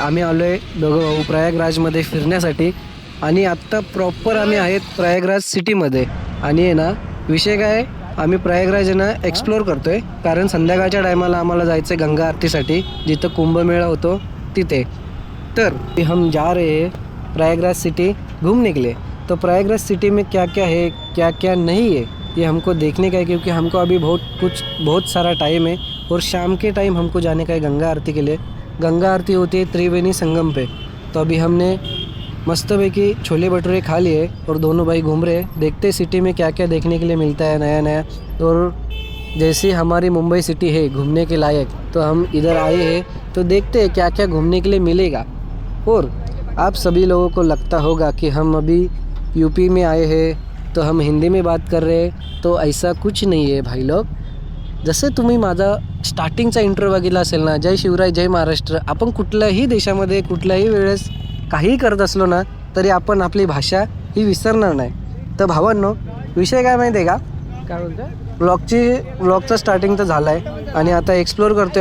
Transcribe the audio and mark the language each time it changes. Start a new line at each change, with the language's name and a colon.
Marathi: आम्ही आलो आहे दोघं भाऊ प्रयागराजमध्ये फिरण्यासाठी, आणि आत्ता प्रॉपर आम्ही आहेत प्रयागराज सिटीमध्ये. आणि आहे ना विषय काय आहे, आम्ही प्रयागराज आहे ना एक्सप्लोअर करतो आहे, कारण संध्याकाळच्या टायमाला आम्हाला जायचं आहे गंगा आरतीसाठी, जिथं कुंभमेळा होतो तिथे.
Hindi: तर हम जा रहे हैं प्रयागराज सिटी घूमने के लिए. तो प्रयागराज सिटी में क्या क्या है क्या क्या नहीं है ये हमको देखने का है, क्योंकि हमको अभी बहुत सारा टाइम है, और शाम के टाइम हमको जाने का है गंगा आरती के लिए. गंगा आरती होती है त्रिवेणी संगम पे. तो अभी हमने मस्तपैकी छोले भटूरे खा लिए और दोनों भाई घूम रहे हैं. देखते सिटी में क्या क्या देखने के लिए मिलता है नया नया. और जैसी हमारी मुंबई सिटी है घूमने के लायक, तो हम इधर आए हैं तो देखते हैं क्या क्या घूमने के लिए मिलेगा. और आप सभी लोगों को लगता होगा कि हम अभी यूपी में आए हैं तो हम हिंदी में बात कर रहे हैं, तो ऐसा कुछ नहीं आहे भाई लोग.
Marathi: जसं तुम्ही माझा स्टार्टिंगचा इंट्रो बघितला असेल ना, जय शिवराय जय महाराष्ट्र, आपण कुठल्याही देशामध्ये कुठल्याही वेळेस काहीही करत असलो ना तरी आपण आपली भाषा ही विसरणार नाही. तर भावांनो, विषय काय माहिती आहे का, काय बोलतो व्लॉगचा स्टार्टिंग तर झाला आहे आणि आता एक्सप्लोअर करतो आहे.